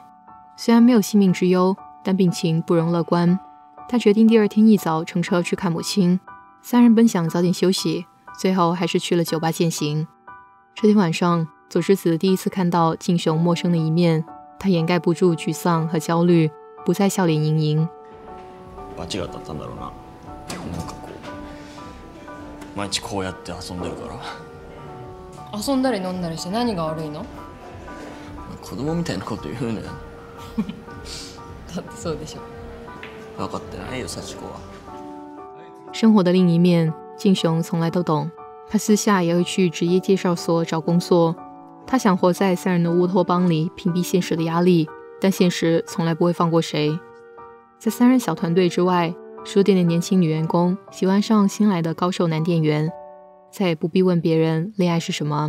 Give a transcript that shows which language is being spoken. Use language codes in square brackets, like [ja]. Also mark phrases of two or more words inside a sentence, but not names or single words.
[zh] 虽然没有性命之忧，但病情不容乐观。他决定第二天一早乘车去看母亲。3人本想早点休息，最后还是去了酒吧践行。这天晚上，佐之子第一次看到静雄陌生的一面，他掩盖不住沮丧和焦虑，不再笑脸盈盈。 [ja] 罰が当たったんだろうな。なんかこう毎日こうやって遊んでるから。遊んだり飲んだりして何が悪いの？子供みたいなこと言うのよ。だってそうでしょ。分かってないよ、幸子は。 [zh] 生活的另一面，静雄从来都懂。他私下也会去职业介绍所找工作。他想活在3人的乌托邦里，屏蔽现实的压力，但现实从来不会放过谁。在3人小团队之外， 书店的年轻女员工喜欢上新来的高瘦男店员，再也不必问别人恋爱是什么。